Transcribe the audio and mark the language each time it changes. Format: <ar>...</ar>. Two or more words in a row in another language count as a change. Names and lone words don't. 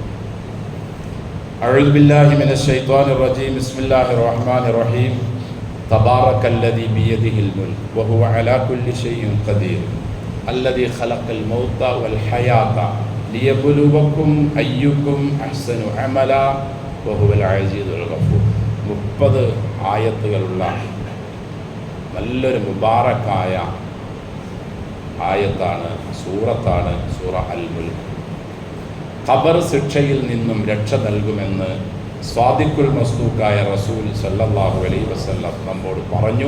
<ar>أعوذ بالله من الشيطان الرجيم بسم الله الرحمن الرحيم تبارك الذي بيده الملك وهو على كل شيء قدير الذي خلق الموت والحياة ليبلوكم أيكم أحسن عملا وهو العزيز الغفور.</ar> <ml>30 ആയത്തുകളുള്ള നല്ലൊരു മുബാറക്കായ ആയത്താണ്, സൂറത്താണ് സൂറ അൽ മുൽക്ക്. ഖബർ ശിക്ഷയിൽ നിന്നും രക്ഷ നൽകുമെന്ന്</ml> <ar>الصادق المصدوق</ar> <ml>റസൂൽ</ml> <ar>صلى الله عليه وسلم</ar> <ml>നമ്മോട് പറഞ്ഞു.</ml>